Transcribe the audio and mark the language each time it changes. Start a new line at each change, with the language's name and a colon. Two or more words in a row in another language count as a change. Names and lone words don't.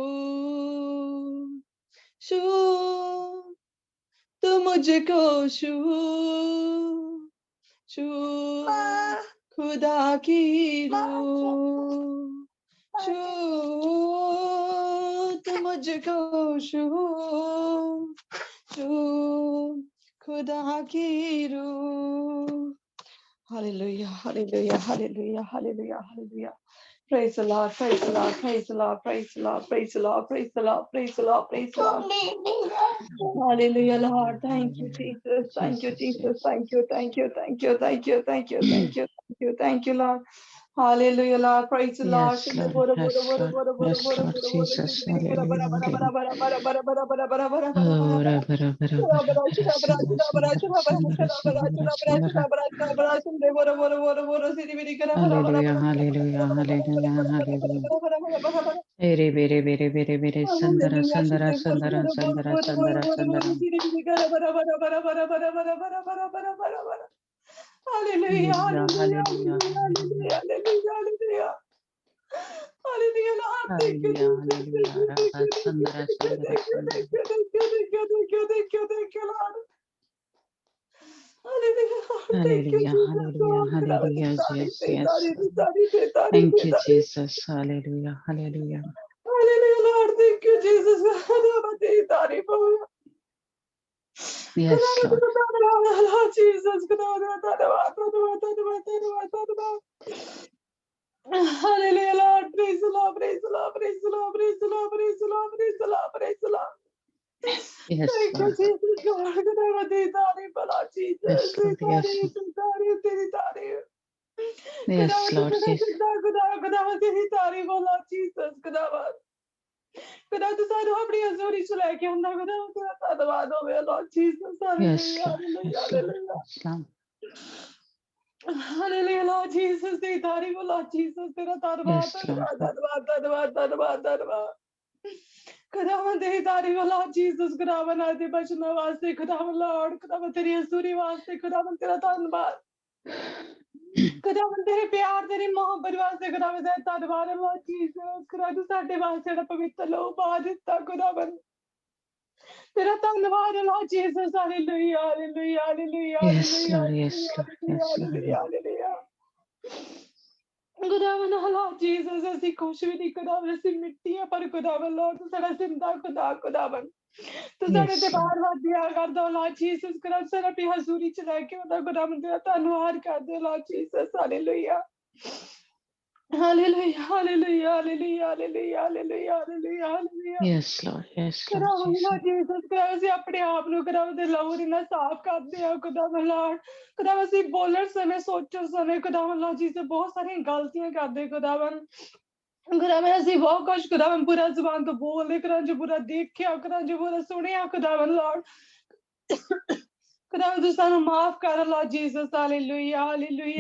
Hindi: शू तू मुझको शू खुदा की रूह, शू तू मुझको शू खुदा की रूह।
English: Hallelujah, hallelujah, hallelujah, hallelujah, hallelujah. Praise the Lord, praise the Lord, praise the Lord, praise the Lord, praise the Lord, praise the Lord, praise the Lord, praise the Lord. Hallelujah, Lord. Thank you, Jesus. Thank you, Jesus. Thank you, thank you, thank you, thank you, thank you, thank you, thank you, thank you, Lord. Hallelujah, Lord. Praise the Lord. Yes, Lord. Yes, Lord. Yes, Lord Jesus. Hallelujah. Hallelujah. Oh, ra bara bara bara bara sandara sandara sandara sandara sandara. Hallelujah. Hallelujah. Hallelujah. Hallelujah. Bere bere bere bere bere sandara sandara sandara sandara sandara sandara. Hallelujah, Hallelujah. hallelujah, Hallelujah. hallelujah, Hallelujah. hallelujah, hallelujah. Hallelujah, Lord. Thank you, Hallelujah. Jesus. Thank Hallelujah. you, thank Rabba you, thank you, sandara thank you, sandara thank you, sandara. thank you, thank you, thank you, thank you, thank you, thank you, Lord. Hallelujah, Lord. Thank you, Hallelujah. Jesus. Hallelujah. God, Hallelujah.
Punjabi: तारीफ
English: Yes.
Punjabi: ते
English: Yes.
Punjabi: ਤਾਰੀਫ਼ ਤੇ ਤਾਰੀਫ਼ ਤੇ ਤਾਰੀਫ਼
English: Thank
Punjabi: ते
English: you,
Punjabi: तारीफ।
English: Jesus. Hallelujah. Hallelujah. Hallelujah, Lord. Thank you, Jesus.
Hindi: खुदा तेरी तारीफ हो। खुदा
English: Yes, Lord.
Hindi: तेरा धन्यवाद,
English: Lord Jesus.
Hindi: खुदा तेरा धन्यवाद, धन्यवाद, धन्यवाद, धन्यवाद, धन्यवाद।
English: Hallelujah, Lord. Praise the Lord, praise the Lord, praise the Lord, praise the Lord, praise the Lord, praise the Lord, praise the Lord. Yes, Thank you, Lord. Jesus. God,
Hindi: खुदा तेरी तारीफ हो,
English: Lord Jesus. Yes,
Hindi: तेरी
English: Lord. Yes,
Hindi: तारीफ,
English: Lord.
Hindi: तेरी तारीफ, तेरी तारीफ। खुदा
English: Yes, Lord. Yes.
Hindi: खुदा तेरी तारीफ हो,
English: Lord Jesus.
Punjabi: ਖ਼ੁਦਾ ਤੂੰ ਸਾਨੂੰ ਆਪਣੀ ਹਜ਼ੂਰੀ ਚ ਲੈਕੇ ਆਉਂਦਾ, ਖ਼ੁਦਾ ਤੇਰਾ ਧੰਨਵਾਦ ਹੋਵੇ,
English: Lord Jesus. Yes, Hallelujah, Lord. hallelujah, Yes, Lord. hallelujah. Yes, Lord. Hallelujah, Lord Jesus,
Hindi: तेरी तारीफ हो
English: Lord Jesus,
Hindi: तेरा धन्यवाद
English: Yes, Lord.
Hindi: धन्यवाद धन्यवाद धन्यवाद धन्यवाद खुदावन तेरी तारीफ हो
English: Lord Jesus,
Punjabi: ਖੁਦਾਵਨ ਆਦਿ ਬਚਨਾ ਵਾਸਤੇ ਖੁਦਾਵਨ Lord, ਖੁਦਾਵਨ ਤੇਰੀ ਹਜ਼ੂਰੀ ਵਾਸਤੇ ਖੁਦਾਵਨ ਤੇਰਾ ਧੰਨਵਾਦ ਖੁਦਾਵਨ ਤੇਰੇ ਪਿਆਰ ਤੇਰੀ ਮੁਹੱਬਤ ਵਾਸਤੇ ਖੁਦਾਵਨ ਤੇਰਾ ਧੰਨਵਾਦ ਹੈ
English: Lord Jesus,
Punjabi: ਖੁਦਾਵਨ ਤੂੰ ਸਾਡੇ ਵਾਸਤੇ ਜਿਹੜਾ ਪਵਿੱਤਰ ਲਹੂ ਪਾ ਦਿੱਤਾ ਖੁਦਾਵਨ ਤੇਰਾ ਧੰਨਵਾਦ ਹੈ
English: Lord Jesus, Hallelujah Hallelujah Hallelujah Yes, हालेलुया Lord. Yes, Lord. Yes, Lord. Hallelujah Hallelujah खुदावन Lord Jesus,
Punjabi: ਅਸੀਂ ਕੁਛ ਵੀ ਨਹੀਂ खुदावन ਅਸੀਂ ਮਿੱਟੀ ਆ ਪਰ खुदावन Lord ਤੂੰ ਸਾਡਾ ਜ਼ਿੰਦਾ खुदावन ਤੂੰ ਸਾਡੇ ਤੇ
English: Yes, Lord.
Punjabi: ਬਾਰ ਵਾਦਿਆ ਕਰਦਾ
English: Lord Jesus,
Punjabi: खुदावन ਸਾਡਾ ਵੀ ਹਜ਼ੂਰੀ ਚ ਲੈ ਕੇ ਆਉਂਦਾ खुदावन ਤੇਰਾ ਧੰਨਵਾਦ ਕਰਦੇ
English: Lord Jesus, Hallelujah Hallelujah Hallelujah Hallelujah Hallelujah Hallelujah Hallelujah Hallelujah ਹਾਲੇਲੂਇਆ ਹਾਲੇਲੂਇਆ ਹਾਲੇਲੂਇਆ ਹਾਲੇਲੂਇਆ Yes, Lord. Yes, Lord
Punjabi: खुदावन
English: Jesus. Lord Jesus,
Punjabi: खुदावन ਅਸੀਂ ਆਪਣੇ ਆਪ ਨੂੰ खुदावन ਦੇ ਲਹੂ ਦੇ ਨਾਲ ਸਾਫ਼ ਕਰਦੇ ਹਾਂ खुदावन Lord, खुदावन ਅਸੀਂ ਬੋਲਣ ਸਮੇਂ ਸੋਚਣ ਸਮੇਂ खुदावन
English: Lord Jesus
Punjabi: ਬਹੁਤ ਸਾਰੀਆਂ ਗਲਤੀਆਂ ਕਰਦੇ खुदावन खुदावन ਅਸੀਂ ਬਹੁਤ ਕੁਝ ਖੁਦਾਵਨ ਬੁਰਾ ਜ਼ੁਬਾਨ ਤੋਂ ਬੋਲਦੇ ਖੁਦਾਵਨ ਜੋ ਬੁਰਾ ਦੇਖਿਆ ਖੁਦਾਵਨ ਜੋ ਬੁਰਾ ਸੁਣਿਆ ਖੁਦਾਵਨ Lord ਖੁਦਾਵਨ ਤੂੰ ਸਾਨੂੰ ਮਾਫ਼ ਕਰ
English: Lord Jesus, Hallelujah Hallelujah